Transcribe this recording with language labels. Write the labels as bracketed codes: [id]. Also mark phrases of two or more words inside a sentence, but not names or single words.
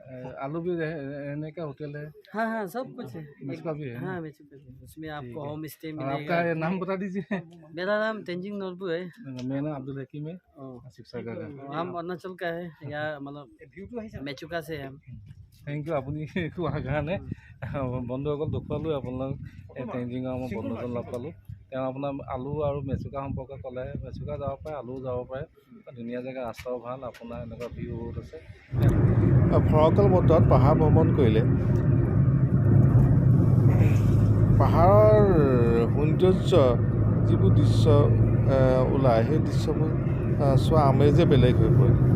[hi] आलू भी रहने का होटल है? हाँ हाँ सब कुछ है। मेचुका भी है? हाँ मेचुका भी है। उसमें आपको होम स्टे और मिलेगा। आपका ये नाम बता दीजिए। मेरा नाम तेंजिंग नोरबू है। मेरा नाम अब्दुल हकीम है, शिवसागर है। हम अरुणाचल का है, या मतलब मेचुका से है हम। [en] thank you [as] আপুনি কোৱাৰ কাৰণে। বন্ধুসকল দেখুৱালোঁ আপোনালোক এই টেঞ্জিঙৰ মই বন্ধুজন লগ পালোঁ। তেওঁ আপোনাৰ আলু আৰু মেচুকা সম্পৰ্কে ক'লে। মেচুকা যাব পাৰে, আলুও যাব পাৰে, ধুনীয়া জেগা, ৰাস্তাও ভাল, আপোনাৰ এনেকুৱা ভিউ বহুত আছে। ফৰকাল বতৰত পাহাৰ ভ্ৰমণ কৰিলে পাহাৰৰ সৌন্দৰ্য যিবোৰ দৃশ্য ওলায়, সেই দৃশ্যবোৰ চোৱা আমেজে বেলেগ হৈ পৰে।